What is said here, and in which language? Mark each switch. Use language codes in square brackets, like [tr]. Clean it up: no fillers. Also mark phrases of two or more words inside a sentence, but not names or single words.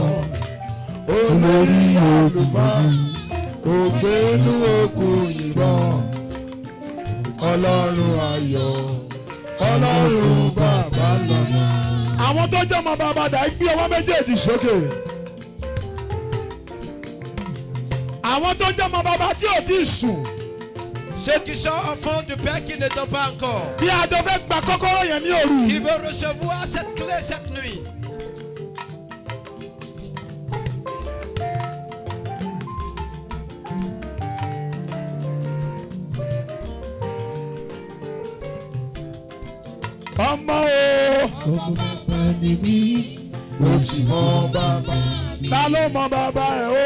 [yo] Olórí àlùfáà, ògbénú òkun ìbọn. Ọlọ́run ayọ̀, Ọlọ́run bàbá lọ́lá. Àwọn tó jẹ́ ọmọ bàbá dà gbé ọwọ́ méjèèjì sókè. Àwọn tó jẹ́ ọmọ bàbá tí ò tí ì sùn. [fr] Ceux qui sont enfants du Père qui ne dort pas encore, [yo] Tí a jọ fẹ́ gba kọ́kọ́rọ́ yẹn ní òru. [fr] qui veut recevoir cette clé cette nuit. [yo] Ọmọ o. Ọmọ bàbá ni mí, Mo sì mọ bàbá. Ta ló mọ bàbá ẹ̀ o?